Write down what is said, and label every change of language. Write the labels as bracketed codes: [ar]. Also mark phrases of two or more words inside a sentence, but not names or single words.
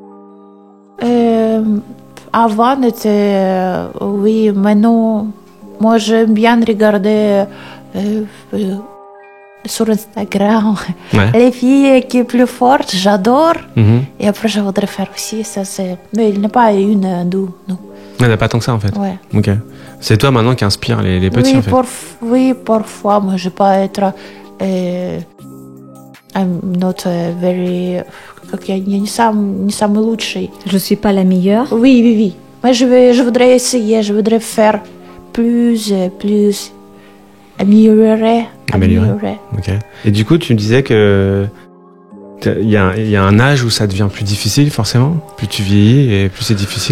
[fr] Avant, oui, maintenant, moi j'aime bien regarder sur Instagram les filles qui sont plus fortes, j'adore. Et après, je voudrais faire aussi. Ça, mais il n'y a pas une, deux, non. Il n'y en a pas tant que ça en fait. Ouais. Ok. C'est toi maintenant qui inspire les petits oui, en fait. Oui, parfois, moi je ne vais pas être. [en] I'm not very. [ru] Я не самый лучший. [fr] Je ne suis pas la meilleure. Oui. Mais je voudrais essayer, je voudrais faire plus, améliorer. Ok. Et du coup, tu me disais que il y a un âge où ça devient plus difficile, forcément. Plus tu vieillis et plus c'est difficile.